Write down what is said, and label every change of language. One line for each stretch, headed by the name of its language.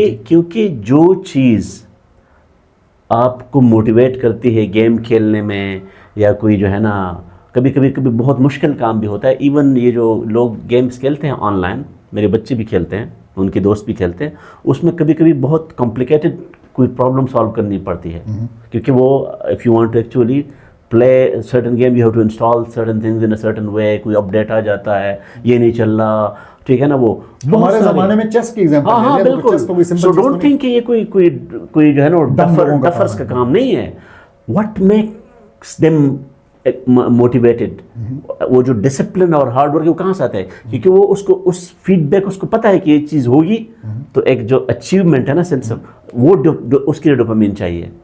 Urdu: کیونکہ جو چیز آپ کو موٹیویٹ کرتی ہے گیم کھیلنے میں، یا کوئی جو ہے نا کبھی بہت مشکل کام بھی ہوتا ہے. ایون یہ جو لوگ گیمز کھیلتے ہیں آن لائن، میرے بچے بھی کھیلتے ہیں، ان کے دوست بھی کھیلتے ہیں، اس میں کبھی بہت کمپلیکیٹڈ کوئی پرابلم سالو کرنی پڑتی ہے. کیونکہ وہ
English: If you want to actually play certain game you have to install certain things in a certain way.
Urdu: کوئی اپڈیٹ آ جاتا ہے، یہ نہیں چل رہا، ٹھیک ہے نا. وہ ہمارے زمانے میں چیس کی ایگزامپل ہے. ہاں بالکل.
English: so don't think
Urdu: کہ یہ کوئی جو ہے نا ڈفرس کا کام نہیں ہے.
English: what makes them motivated،
Urdu: وہ جو ڈسپلن اور ہارڈ ورک وہ کہاں سے آتا ہے؟ کیونکہ وہ اس فیڈ بیک اس کو پتہ ہے کہ یہ چیز ہوگی، تو ایک جو اچیومنٹ ہے نا سینس وہ اس کے لیے ڈوپامین چاہیے.